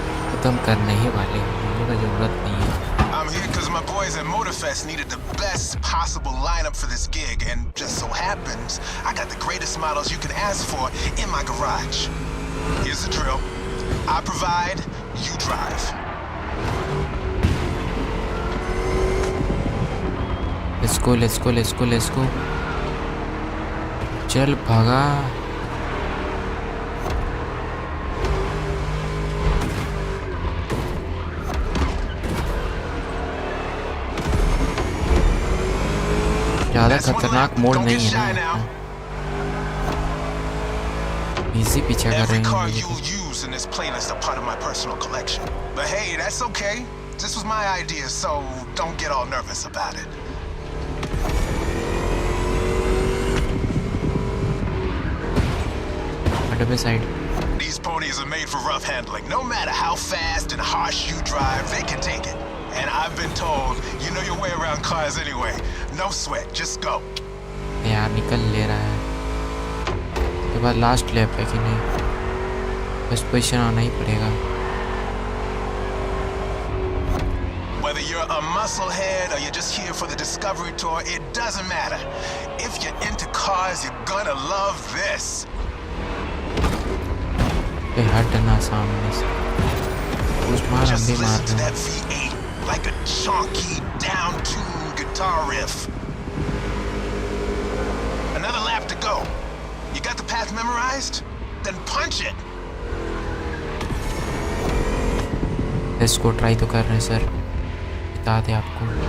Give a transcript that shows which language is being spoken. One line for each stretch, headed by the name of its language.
Hindi: खत्म करने ही वाले हैं, का जरूरत नहीं है।
English: I'm here because my boys at Motorfest needed the best possible lineup for this gig, and just so happens I got the greatest models you can ask for in my garage. Here's the drill. I provide, you drive. Let's go.
Hindi: चल भागा। ज़्यादा खतरनाक mode नहीं है ना। इसी पीछे कर रहे
English: Every car
Hindi: हैं।
English: you'll use in this playlist are part of my personal collection. But hey, that's okay. This was my idea, so don't get all nervous about it. Side. These ponies are made for rough handling. No matter how fast and harsh you drive, they can take it. And I've been told, you know your way around cars anyway. No sweat, just go.
Hindi: यार निकल ले रहा है। के बाद last lap है कि नहीं? फर्स्ट पोजीशन आना ही पड़ेगा।
English: Whether you're a musclehead or you're just here for the Discovery Tour, it doesn't matter. If you're into cars, you're gonna love this.
Hindi: हटना सामने से।
English: Just listen to that V8 like a chunky, down-tuned guitar riff. Another lap to go. You got the path memorized? Then punch it.
Hindi: इसको try तो कर रहे हैं sir, बता दे आपको।